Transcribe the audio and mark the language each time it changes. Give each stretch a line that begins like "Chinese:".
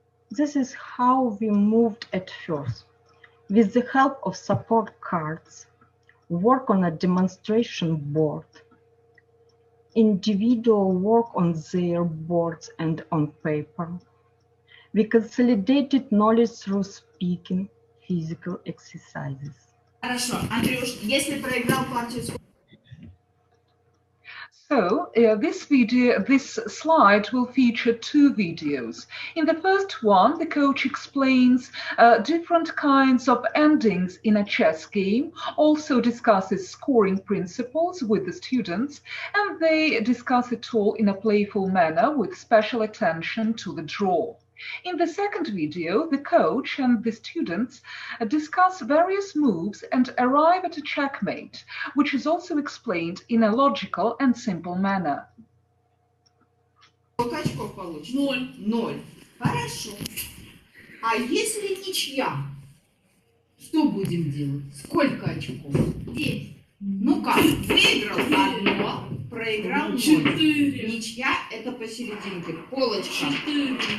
English: This is how we moved at first. With the help of support cards, work on a demonstration board, individual work on their boards and on paper. We consolidated knowledge through speaking, physical exercises.
Russian: Хорошо, Андрюш, если проиграл партию...
English: So this slide will feature two videos. In the first one, the coach explains different kinds of endings in a chess game, also discusses scoring principles with the students, and they discuss it all in a playful manner with special attention to the draw. In the second video, the coach and the students discuss various moves and arrive at a checkmate, which is also explained in a logical and simple manner.
Russian: Сколько очков получишь? 0. 0. Хорошо. А если ничья? Что будем делать? Сколько очков? 9. Ну как? Выиграл 1, проиграл 0. 4. Ничья – это посерединке. Полочка. 4.